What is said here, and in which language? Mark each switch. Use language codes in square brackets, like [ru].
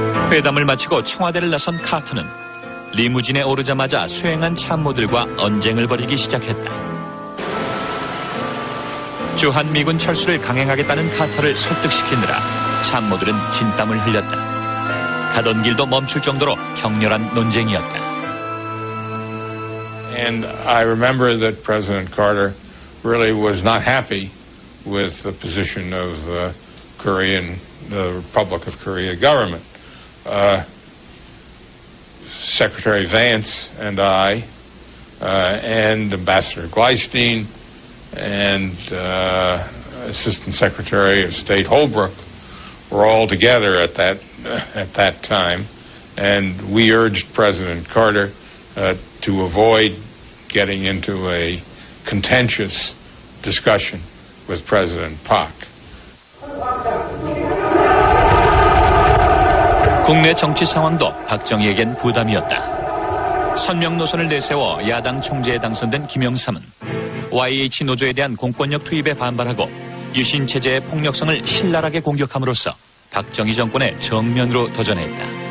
[ko] 회담을 마치고 청와대를 나선 카터는 리무진에 오르자마자 수행한 참모들과 언쟁을 벌이기 시작했다. 주한미군 철수를 강행하겠다는 카터를 설득시키느라 참모들은 진땀을 흘렸다. 가던 길도 멈출 정도로 격렬한 논쟁이었다. [en] And I remember that President Carter really was not happy with the position of the Republic of Korea government. Secretary Vance and I, and Ambassador Gleistein, and Assistant Secretary of State Holbrooke were all together at that time, and we urged President Carter to avoid getting into a contentious discussion with President Park. [ko] 국내 정치 상황도 박정희에겐 부담이었다. 선명 노선을 내세워 야당 총재에 당선된 김영삼은 YH 노조에 대한 공권력 투입에 반발하고 유신 체제의 폭력성을 신랄하게 공격함으로써 박정희 정권의 정면으로 도전했다.